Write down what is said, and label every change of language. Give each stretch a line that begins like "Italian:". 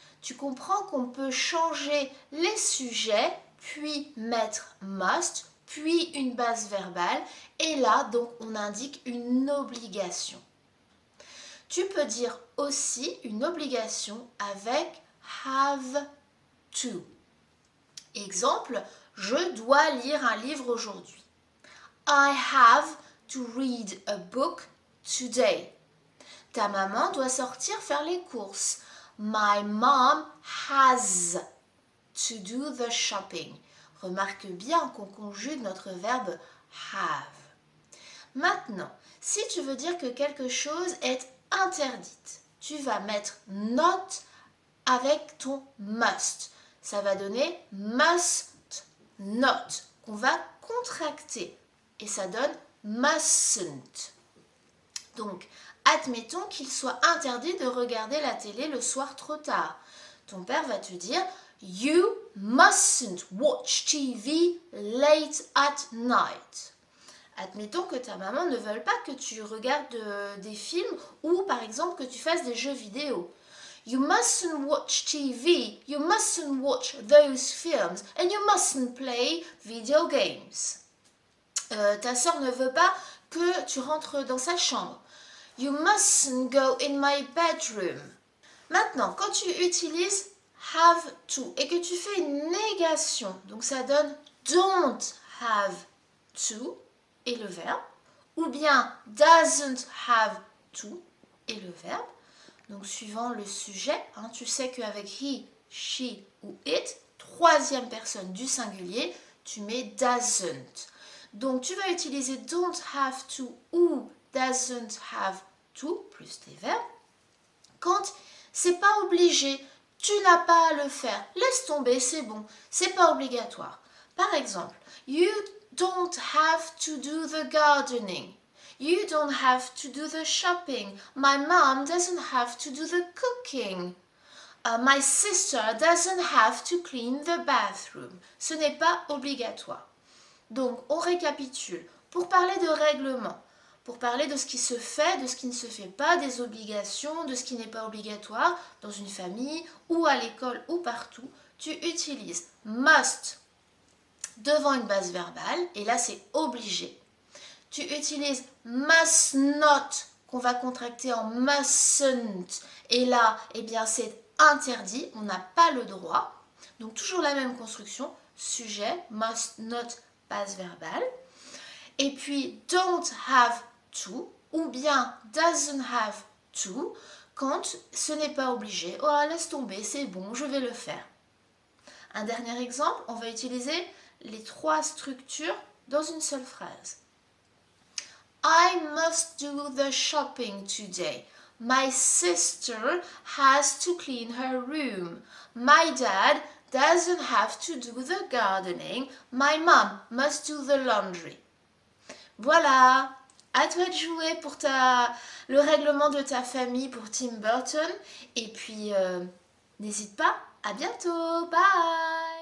French: Tu comprends qu'on peut changer les sujets, puis mettre must, puis une base verbale, et là, donc, on indique une obligation. Tu peux dire aussi une obligation avec have to. Exemple, je dois lire un livre aujourd'hui.
English: I have to read a book today.
French: Ta maman doit sortir faire les courses.
English: My mom has to do the shopping.
French: Remarque bien qu'on conjugue notre verbe have. Maintenant, si tu veux dire que quelque chose est interdite, tu vas mettre not avec ton must. Ça va donner must not, qu'on va contracter. Et ça donne mustn't. Donc, admettons qu'il soit interdit de regarder la télé le soir trop tard. Ton père va te dire
English: You mustn't watch TV late at night.
French: Admettons que ta maman ne veuille pas que tu regardes des films ou par exemple que tu fasses des jeux vidéo.
English: You mustn't watch TV, you mustn't watch those films and you mustn't play video games.
French: Ta sœur ne veut pas que tu rentres dans sa chambre.
English: You mustn't go in my bedroom.
French: Maintenant, quand tu utilises have to et que tu fais une négation, donc ça donne don't have to et le verbe, ou bien doesn't have to et le verbe. Donc suivant le sujet, tu sais qu'avec he, she ou it, troisième personne du singulier, tu mets doesn't. Donc tu vas utiliser don't have to ou doesn't have to plus les verbes quand c'est pas obligé, tu n'as pas à le faire, laisse tomber, c'est bon, c'est pas obligatoire. Par exemple,
English: you don't have to do the gardening. You don't have to do the shopping. My mom doesn't have to do the cooking. My sister doesn't have to clean the bathroom.
French: Ce n'est pas obligatoire. Donc, on récapitule. Pour parler de règlement, pour parler de ce qui se fait, de ce qui ne se fait pas, des obligations, de ce qui n'est pas obligatoire dans une famille ou à l'école ou partout, tu utilises must devant une base verbale, et là c'est obligé. Tu utilises must not, qu'on va contracter en mustn't, et là, eh bien c'est interdit, on n'a pas le droit. Donc toujours la même construction, sujet, must not, base verbale. Et puis don't have to, ou bien doesn't have to, quand ce n'est pas obligé. Oh, laisse tomber, c'est bon, je vais le faire. Un dernier exemple, on va utiliser les trois structures dans une seule phrase.
English: I must do the shopping today. My sister has to clean her room. My dad doesn't have to do the gardening. My mom must do the laundry.
French: Voilà, à toi de jouer pour le règlement de ta famille pour Tim Burton. Et puis, n'hésite pas, à bientôt, bye!